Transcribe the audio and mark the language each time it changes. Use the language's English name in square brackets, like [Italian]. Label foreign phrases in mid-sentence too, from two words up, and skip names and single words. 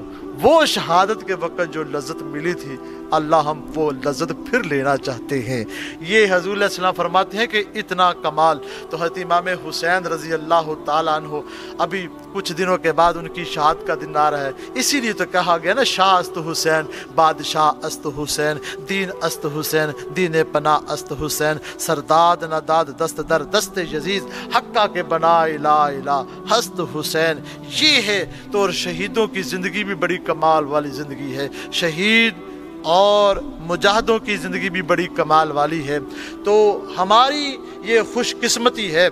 [Urdu] وہ شہادت کے وقت جو لذت ملی تھی، اللہ ہم وہ لذت پھر لینا چاہتے ہیں۔ یہ حضور [Arabic] علیہ السلام [Urdu] فرماتے ہیں کہ اتنا کمال تو حضرت امام حسین [Arabic] رضی اللہ تعالیٰ عنہ، [Urdu] ابھی کچھ دنوں کے بعد ان کی شہادت کا دن آ رہا ہے، اسی لیے تو کہا گیا نا، [Persian] شاہ است حسین، بادشاہ است حسین، دین است حسین، دین پناہ است حسین، سرداد نداد دست در دست یزید، حقہ کے بنا لا الہ ہست حسین۔ [Urdu] یہ ہے تو، اور شہیدوں کی زندگی بھی بڑی کمال والی زندگی ہے، شہید اور مجاہدوں کی زندگی بھی بڑی کمال والی ہے۔ تو ہماری یہ خوش قسمتی ہے۔